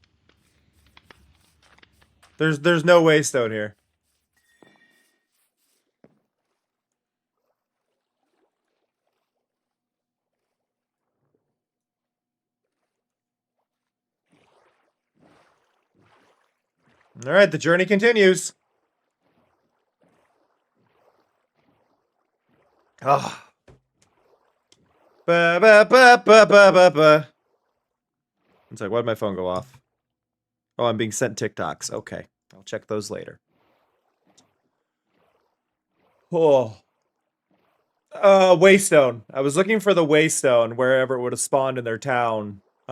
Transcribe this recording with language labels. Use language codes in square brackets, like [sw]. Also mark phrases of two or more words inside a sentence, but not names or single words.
[en] There's no waystone here. Alright, the journey continues. Ah. Ba ba ba ba ba ba ba. It's like, why'd my phone go off? Oh, I'm being sent TikToks. Okay. I'll check those later. Oh. Waystone. I was looking for the waystone wherever it would have spawned in their town.